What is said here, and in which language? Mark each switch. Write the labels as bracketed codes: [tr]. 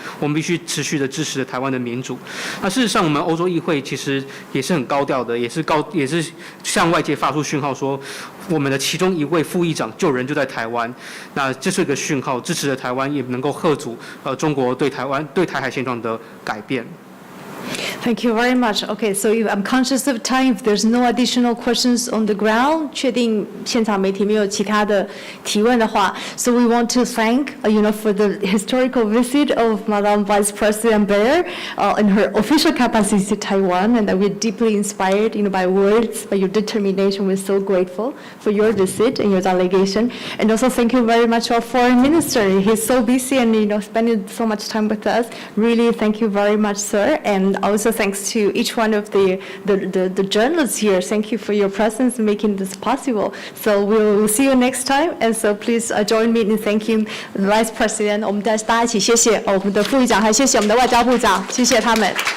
[zh] 我们必须持续的支持台湾的民主。那事实上，我们欧洲议会其实也是很高调的，也是向外界发出讯号说，我们的其中一位副议长就在台湾。那这是一个讯号，支持着台湾，也能够嚇阻中国对台海现状的改变。 [en] Thank you very much. Okay, so I'm conscious of time. If there's no additional questions on the ground, [zh] 确定现场媒体没有其他的提问的话 [en] so we want to thank, for the historical visit of Madam Vice President Beer in her official capacity to Taiwan, and that we're deeply inspired, by words, by your determination. We're so grateful for your visit and your delegation. And also thank you very much to our foreign minister. He's so busy and, spending so much time with us. Really, thank you very much, sir. And also thanks to each one of the journalists here. Thank you for your presence in making this possible. So we'll see you next time. And so please join me in thanking the Vice President. [zh] 我们大家一起谢谢我们的副议长，还谢谢我们的外交部长，谢谢他们。